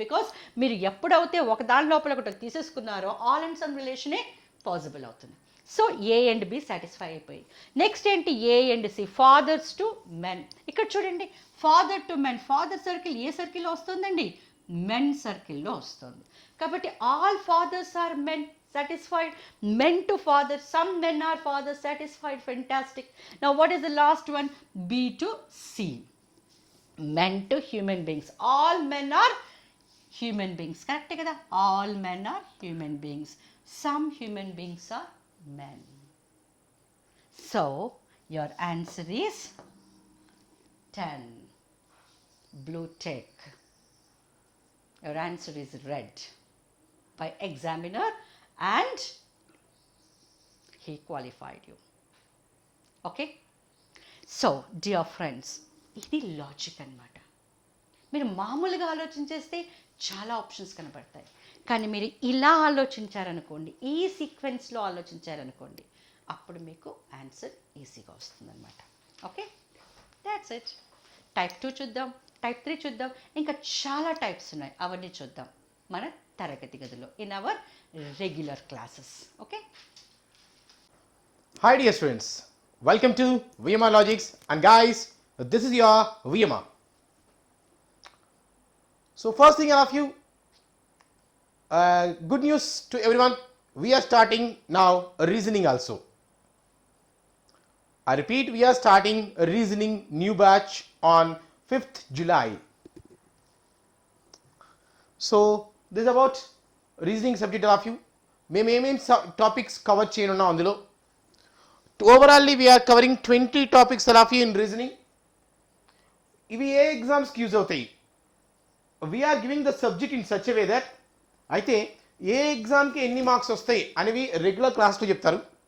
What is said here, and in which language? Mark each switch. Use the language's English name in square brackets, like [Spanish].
[Telugu] Because మీరు ఎప్పుడైతే ఒక దాని లోపల ఒకటి తీసేసుకున్నారో ఆల్ అండ్ సమ్ రిలేషనే పాసిబుల్ అవుతుంది. So ఏ and B satisfy అయిపోయి. నెక్స్ట్ ఏంటి, ఏ and C, fathers to men. ఇక్కడ చూడండి, father to men, father circle ఏ సర్కిల్లో వస్తుందండి, మెన్ సర్కిల్లో వస్తుంది. కాబట్టి all fathers are men, satisfied. [English] Men to father, some men are fathers, satisfied, fantastic. Now what is the last one, B to C, men to human beings. All men are human beings, correct [Telugu] kada, [English] all men are human beings, some human beings are men. So your answer is 10, blue tick. Your answer is read by examiner and he qualified you. Okay, so dear friends, [Telugu] ఇది logic అన్నమాట. మీరు మామూలుగా ఆలోచించేస్తే చాలా options కనబడతాయి, కానీ మీరు ఇలా ఆలోచించారనుకోండి, ఈ సీక్వెన్స్లో ఆలోచించారనుకోండి, అప్పుడు మీకు ఆన్సర్ ఈజీగా వస్తుందన్నమాట. Okay, that's it. టైప్ 2 చూద్దాం, టైప్ 3 చూద్దాం, ఇంకా చాలా టైప్స్ ఉన్నాయి, అవన్నీ చూద్దాం మన తరగతి గదిలో, [English] In our regular classes. Okay. Hi dear students, welcome to VMR Logics, and guys, this is your VMR. So first thing, all of you, good news to everyone, we are starting now reasoning also. I repeat, we are starting a reasoning new batch on 5th July. So this is about reasoning subject of you. [Telugu] మేము ఏమేమి topics cover చేయనున్నాం అందులో, [English] Overall we're covering 20 topics of you in reasoning. [Telugu] ఇవి ఏ ఎగ్జామ్స్కి use అవుతాయి, [English] we are giving the subject in such a way that, [Telugu] అయితే ఏ ఎగ్జామ్కి ఎన్ని marks వస్తాయి అనేవి రెగ్యులర్ క్లాస్లో చెప్తారు.